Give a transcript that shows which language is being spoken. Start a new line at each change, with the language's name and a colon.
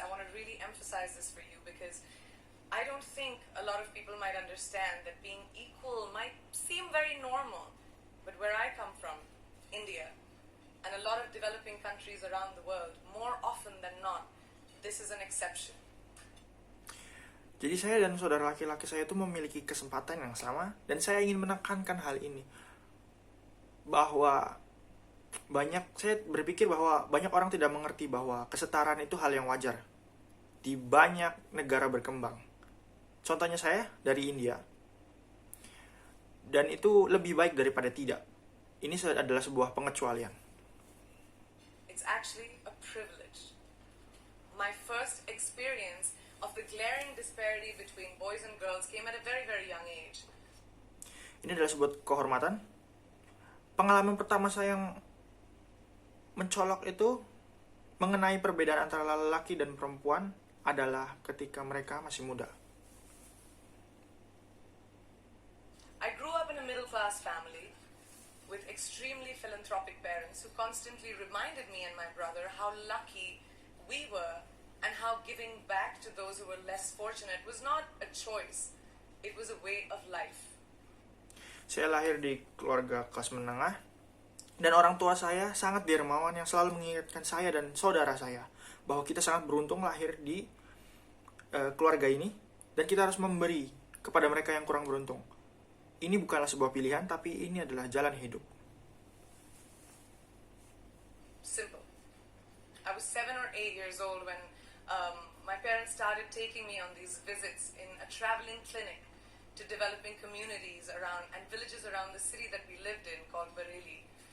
English: I want to really emphasize this for you because I don't think a lot of people might understand that being equal might seem very normal. But where I come from, India, and a lot of developing countries around the world, more often than not, this is an exception.
Indonesian: Jadi saya dan saudara laki-laki saya itu memiliki kesempatan yang sama, dan saya ingin menekankan hal ini. Bahwa saya berpikir bahwa banyak orang tidak mengerti bahwa kesetaraan itu hal yang wajar di banyak negara berkembang. Contohnya saya dari India. Dan itu lebih baik daripada tidak. Ini adalah sebuah pengecualian.
English: It's actually a privilege. my first experience of the glaring disparity between boys and girls came at a very, very young age.
Indonesian: Ini adalah sebuah kehormatan. Pengalaman pertama saya yang mencolok itu mengenai perbedaan antara laki dan perempuan adalah ketika mereka masih muda.
English: I grew up in a middle-class family with extremely philanthropic parents who constantly reminded me and my brother how lucky we were and how giving back to those who were less fortunate was not a choice, it was a way of life.
Indonesian: Saya lahir di keluarga kelas menengah, dan orang tua saya sangat dermawan yang selalu mengingatkan saya dan saudara saya bahwa kita sangat beruntung lahir di keluarga ini, dan kita harus memberi kepada mereka yang kurang beruntung. Ini bukanlah sebuah pilihan, tapi ini adalah jalan hidup.
English: Simple. I was 7 or 8 years old when my parents started taking me on these visits in a traveling clinic to developing communities around and villages around the city that we lived in called Bareilly.